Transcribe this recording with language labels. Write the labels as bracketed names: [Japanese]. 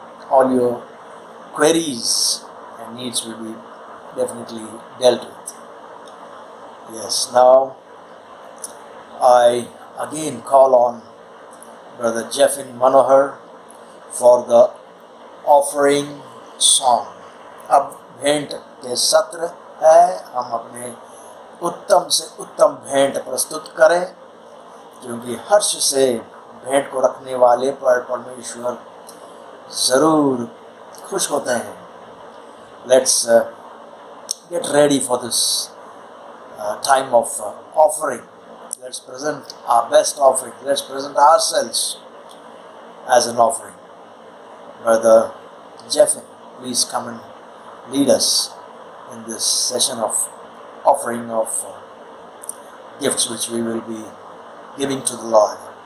[English] All your queries and needs will be definitely dealt with. Yes, now I again call on Brother Jeffin Manohar for the offering song. [Hindi] अब भेंट के सत्र है, हम अपने उत्तम से उत्तम भेंट प्रस्तुत करें, क्योंकि हर्ष से भेंट को रखने वाले पर परमेश्वर ज़रूर खुश होते हैं। [English] Let's get ready for this time of offering. Let's present our best offering. Let's present ourselves as an offering. Brother Jeffin, please come and lead us in this session of offering of gifts which we will be giving to the Lord.